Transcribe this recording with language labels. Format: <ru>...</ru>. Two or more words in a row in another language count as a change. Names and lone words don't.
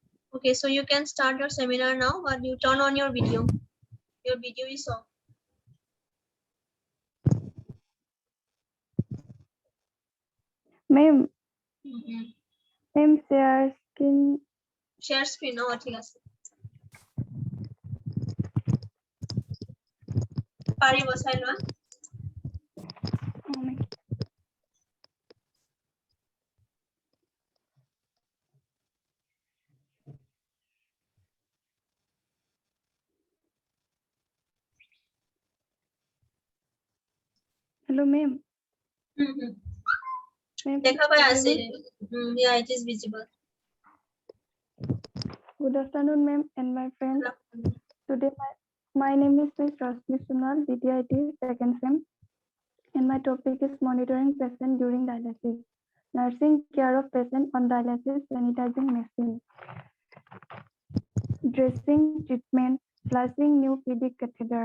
<en>Okay, so you can start your seminar now, but you turn on your video. Your video is off. Ma'am, Mm-hmm. ma'am, share screen. Share screen.</en> <as>Oh, ঠিক আছে। পাৰিব চাই লোৱা।</as> <en>Oh, ma'am. Hello, ma'am. Mm-hmm. Ma'am,</en> <as>দেখা পাই আছে।</as> <en>visible? Yeah, it is visible. Good afternoon, ma'am, and my friends. Today, my name is Ms. Rashmi Sunal, DDIT second sem, and my topic is monitoring patient during dialysis, nursing care of patient on dialysis, sanitizing machine, dressing, treatment, flushing new PD catheter.</en>